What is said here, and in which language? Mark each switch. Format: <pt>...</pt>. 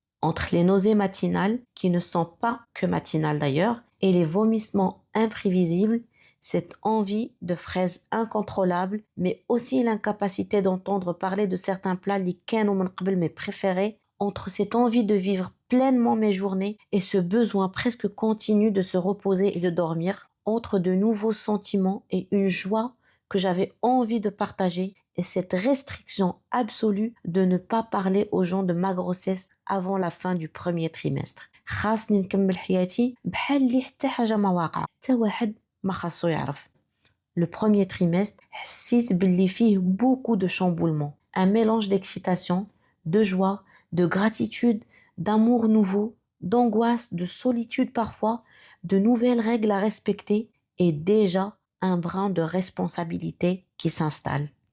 <fr>Entre les nausées matinales, qui ne sont pas que matinales d'ailleurs, et les vomissements imprévisibles, cette envie de fraises incontrôlable, mais aussi l'incapacité d'entendre parler de certains plats</fr> <ar>اللي كانوا من قبل</ar> <fr>mes préférés, entre cette envie de vivre pleinement mes journées et ce besoin presque continu de se reposer et de dormir, entre de nouveaux sentiments et une joie que j'avais envie de partager et cette restriction absolue de ne pas parler aux gens de ma grossesse avant la fin du premier trimestre.</fr> <ar>خاصني نكمل حياتي بحال اللي حتى حاجة ما واقعة، حتى واحد ما خاصو يعرف.</ar> <fr>Le premier trimestre,</fr> <ar>حسيت باللي فيه</ar> <fr>beaucoup de chamboulements, un mélange d'excitation, de joie, de gratitude, d'amour nouveau, d'angoisse, de solitude parfois, de nouvelles règles à respecter et déjà un brin de responsabilité qui s'installe.</fr>